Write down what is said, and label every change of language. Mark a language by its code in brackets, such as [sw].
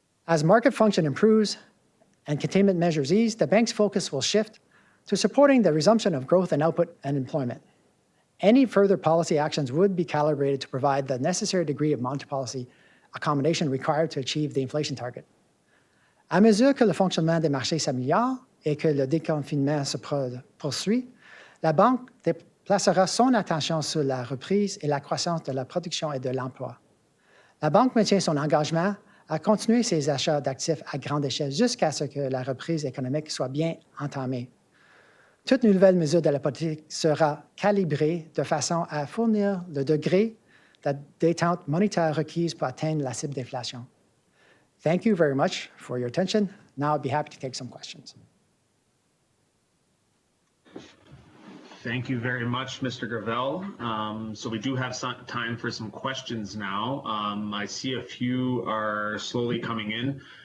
[en] As market function improves and containment measures ease, the bank's focus will shift to supporting the resumption of growth and output and employment. Any further policy actions would be calibrated to provide the necessary degree of monetary policy accommodation required to achieve the inflation target. [fr] À mesure que le fonctionnement des marchés s'améliore et que le déconfinement se poursuit, la Banque déplacera son attention sur la reprise et la croissance de la production et de l'emploi. La Banque maintient son engagement à continuer ses achats d'actifs à grande échelle jusqu'à ce que la reprise économique soit bien entamée. Toute nouvelle mesure de la politique sera calibrée de façon à fournir le degré de détente monétaire requise pour atteindre la cible d'inflation. [en] Thank you very much for your attention. Now I'd be happy to take some questions. Thank you very much, Mr. Gravelle. So we do have some time for some questions now. I see a few are slowly coming in.